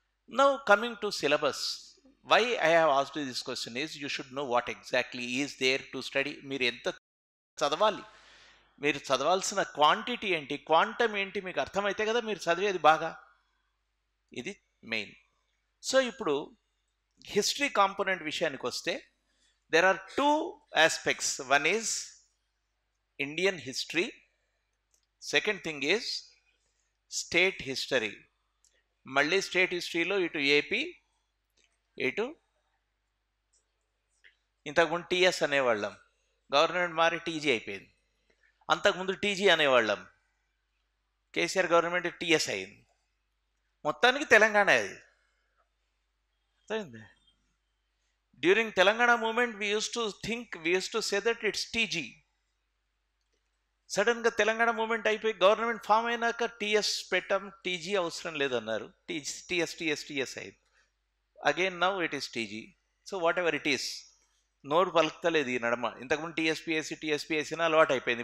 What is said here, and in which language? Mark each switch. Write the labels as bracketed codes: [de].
[en] Now coming to syllabus, why I have asked this question is you should know what exactly is there to study. [te] మీరు ఎంత చదవాలి, మీరు చదవాల్సిన quantity ఏంటి, quantum ఏంటి, మీకు అర్థమైతే కదా మీరు చదివేది బాగా. ఇది మెయిన్. సో ఇప్పుడు హిస్టరీ కాంపోనెంట్ విషయానికి వస్తే, [en] there are two aspects. One is Indian history, second thing is state history. [te] మళ్ళీ స్టేట్ హిస్టరీలో ఇటు ఏపీ, ఇటు ఇంతకుముందు టీఎస్ అనేవాళ్ళం, గవర్నమెంట్ మారి టీజీ అయిపోయింది. అంతకుముందు టీజీ అనేవాళ్ళం, కేసీఆర్ గవర్నమెంట్ టీఎస్ అయింది. మొత్తానికి తెలంగాణ. అది అర్థమైంది? [en] During Telangana movement, we used to say that it's TG. [te] సడన్గా తెలంగాణ మూమెంట్ అయిపోయి గవర్నమెంట్ ఫామ్ అయినాక టీఎస్ పెట్టాం, టీజీ అవసరం లేదన్నారు. టీఎస్ అయింది. [en] Again now it is TG. [te] So [en] whatever it is, [te] నోరు పలుకుతలేదు ఈ నడమ. ఇంతకుముందు టీఎస్పిఎస్సి అలవాటు అయిపోయింది.